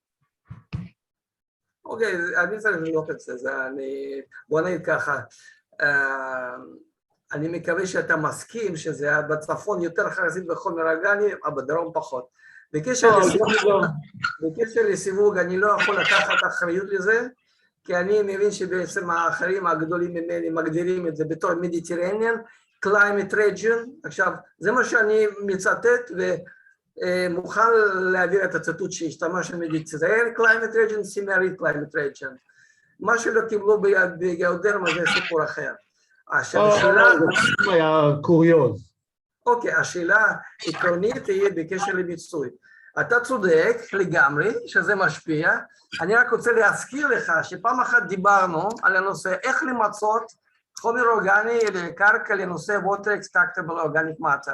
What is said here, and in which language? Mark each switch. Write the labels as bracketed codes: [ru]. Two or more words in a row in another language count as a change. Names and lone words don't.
[he] אוקיי, אני צריך לבדוק את זה, בוא נגיד ככה, אני מקווה שאתה מסכים שזה בצפון יותר חרסית בחומר אורגני, אבל בדרום פחות. בקשר לסיווג, אני לא יכול לקחת אחריות לזה, כי אני מבין שבעצם האחרים הגדולים ממני מגדירים את זה בתור [en] Mediterranean, climatic region. [he] עכשיו, זה מה שאני מצטט ומוכן להעביר את הציטוט שהשתמש [en] Mediterranean climatic region, Semi-arid climatic region. [he] מה שלא קיבלו בגיאודרמה זה סיפור אחר. השאלה... זה היה קוריוז. אוקיי, השאלה עקרונית תהיה בקשר לביצוי. אתה צודק לגמרי שזה משפיע. אני רק רוצה להזכיר לך שפעם אחת דיברנו על הנושא איך למצות חומר אורגני לקרקע לנושא [en] Water-extractable organic matter.